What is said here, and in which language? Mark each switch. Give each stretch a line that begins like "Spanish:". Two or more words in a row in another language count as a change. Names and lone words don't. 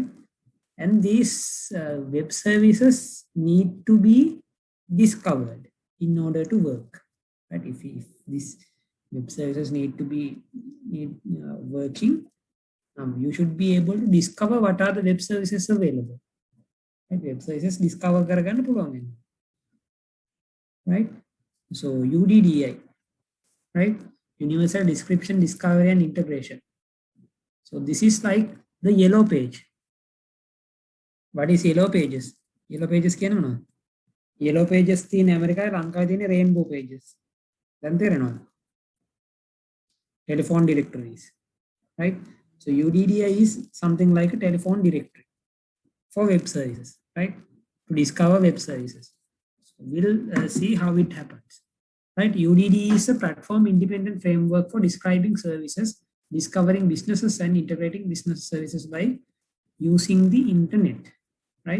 English: And these web services need to be discovered in order to work, right? If these web services need to be working, you should be able to discover what are the web services available, right? Web services discover
Sinhala: කරගන්න පුළුවන් වෙනවා,
English: right? So UDDI, right? Universal Description, Discovery and Integration. So this is like the yellow page. What is yellow pages? Yellow pages
Sinhala: කියනවා නේද?
English: Yellow pages
Sinhala: තියෙන ඇමරිකාවේ, ලංකාවේ තියෙන
English: rainbow pages.
Sinhala: දැන් තේරෙනවද?
English: Telephone directories, right? So UDDI is something like a telephone directory for web services, right? To discover web services. So we'll see how it happens, right? UDDI is a platform independent framework for describing services, discovering businesses and integrating business services by using the internet, right?